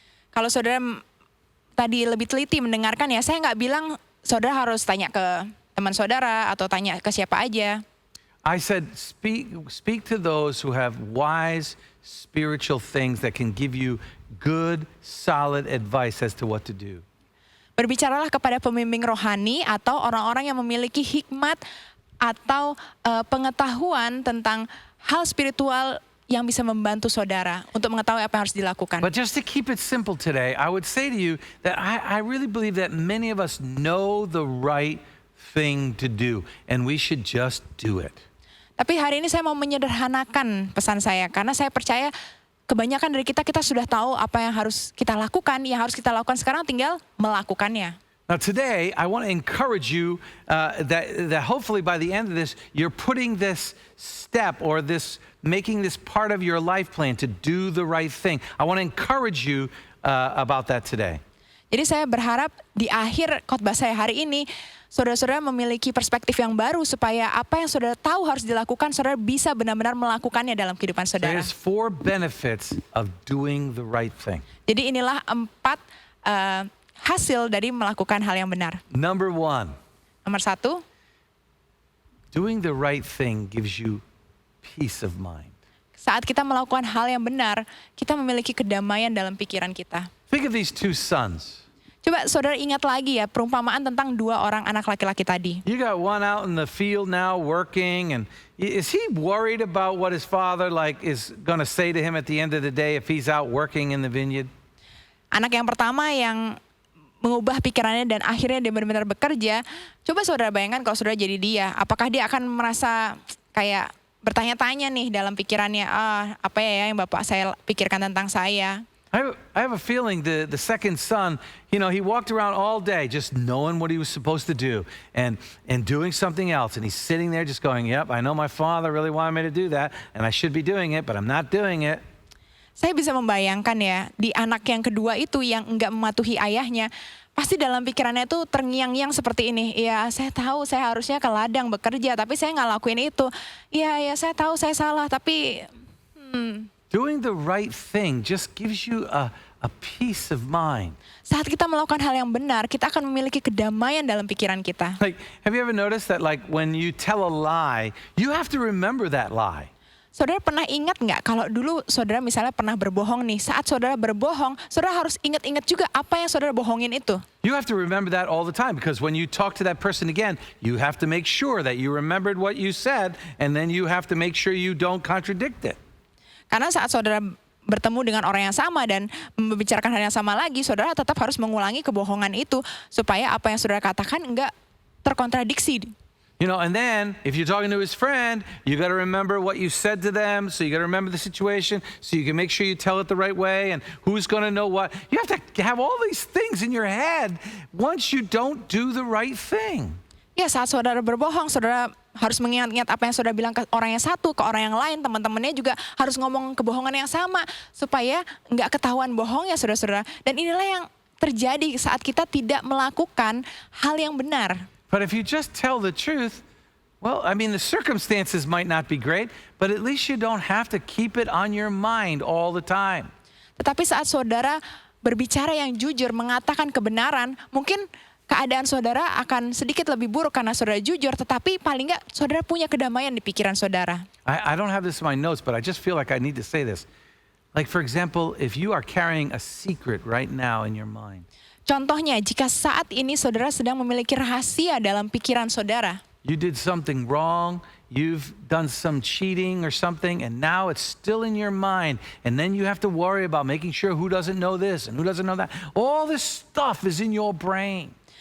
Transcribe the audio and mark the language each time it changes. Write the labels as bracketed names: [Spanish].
[Indonesian] Kalau saudara tadi lebih teliti mendengarkan ya, saya nggak bilang saudara harus tanya ke teman saudara atau tanya ke siapa aja. [English] I said, speak to those who have wise spiritual things that can give you good, solid advice as to what to do. [Indonesian] Berbicaralah kepada pembimbing rohani atau orang-orang yang memiliki hikmat atau pengetahuan tentang hal spiritual yang bisa membantu saudara untuk mengetahui apa yang harus dilakukan. [English] But just to keep it simple today, I would say to you that I really believe that many of us know the right thing to do, and we should just do it. [Indonesian] Tapi hari ini saya mau menyederhanakan pesan saya, karena saya percaya kebanyakan dari kita sudah tahu apa yang harus kita lakukan, yang harus kita lakukan sekarang tinggal melakukannya. [English] Now today, I want to encourage you that hopefully by the end of this, you're putting this step or making this part of your life plan to do the right thing. I want to encourage you about that today. [Indonesian] Jadi saya berharap di akhir khotbah saya hari ini, saudara-saudara memiliki perspektif yang baru supaya apa yang saudara tahu harus dilakukan, saudara bisa benar-benar melakukannya dalam kehidupan saudara. [English] There's 4 benefits of doing the right thing. [Indonesian] Jadi inilah 4 hasil dari melakukan hal yang benar. [English] Number 1, [Indonesian] Nomor 1, [English] doing the right thing gives you peace of mind. [Indonesian] saat kita melakukan hal yang benar, kita memiliki kedamaian dalam pikiran kita. [English] Think of these 2 sons. [Indonesian] Coba saudara ingat lagi ya perumpamaan tentang 2 orang anak laki-laki tadi. [English] You got one out in the field now working, and is he worried about what his father is going to say to him at the end of the day if he's out working in the vineyard? [Indonesian] Anak yang pertama yang mengubah pikirannya dan akhirnya dia benar-benar bekerja. Coba saudara bayangkan kalau saudara jadi dia, apakah dia akan merasa kayak bertanya-tanya nih dalam pikirannya, apa ya yang Bapak saya pikirkan tentang saya? [English] I have a feeling the second son, he walked around all day just knowing what he was supposed to do and doing something else. And he's sitting there just going, yep, I know my father really wanted me to do that and I should be doing it, but I'm not doing it. [Indonesian] Saya bisa membayangkan ya, di anak yang kedua itu yang enggak mematuhi ayahnya, pasti dalam pikirannya itu terngiang-ngiang seperti ini. Ya, saya tahu saya harusnya ke ladang bekerja, tapi saya nggak lakuin itu. Ya, saya tahu saya salah, tapi [English] Doing the right thing just gives you a peace of mind. [Indonesian] Saat kita melakukan hal yang benar, kita akan memiliki kedamaian dalam pikiran kita. [English] Like, have you ever noticed that like when you tell a lie, you have to remember that lie? [Indonesian] Saudara pernah ingat nggak kalau dulu saudara misalnya pernah berbohong nih, saat saudara berbohong, saudara harus ingat-ingat juga apa yang saudara bohongin itu. [English] You have to remember that all the time because when you talk to that person again, you have to make sure that you remembered what you said and then you have to make sure you don't contradict it. [Indonesian] Karena saat saudara bertemu dengan orang yang sama dan membicarakan hal yang sama lagi, saudara tetap harus mengulangi kebohongan itu supaya apa yang saudara katakan enggak terkontradiksi. [English] You know, and then if you're talking to his friend, you got to remember what you said to them. So you got to remember the situation so you can make sure you tell it the right way and who's going to know what. You have to have all these things in your head once you don't do the right thing. [Indonesian] Ya, saat saudara berbohong, saudara harus mengingat-ingat apa yang saudara bilang ke orang yang satu, ke orang yang lain, teman-temannya juga harus ngomong kebohongan yang sama supaya nggak ketahuan bohongnya, saudara-saudara. Dan inilah yang terjadi saat kita tidak melakukan hal yang benar. [English] But if you just tell the truth, well, I mean, the circumstances might not be great, but at least you don't have to keep it on your mind all the time. [Indonesian] Tetapi saat saudara berbicara yang jujur, mengatakan kebenaran, mungkin keadaan saudara akan sedikit lebih buruk karena saudara jujur, tetapi paling nggak saudara punya kedamaian di pikiran saudara. [English] I don't have this in my notes, but I just feel like I need to say this. Like, for example, if you are carrying a secret right now in your mind, [Indonesian] Contohnya, jika saat ini saudara sedang memiliki rahasia dalam pikiran saudara, [English] you did something wrong, you've done some cheating or something, and now it's still in your mind. And then you have to worry about making sure who doesn't know this and who doesn't know that. All this stuff is in your brain.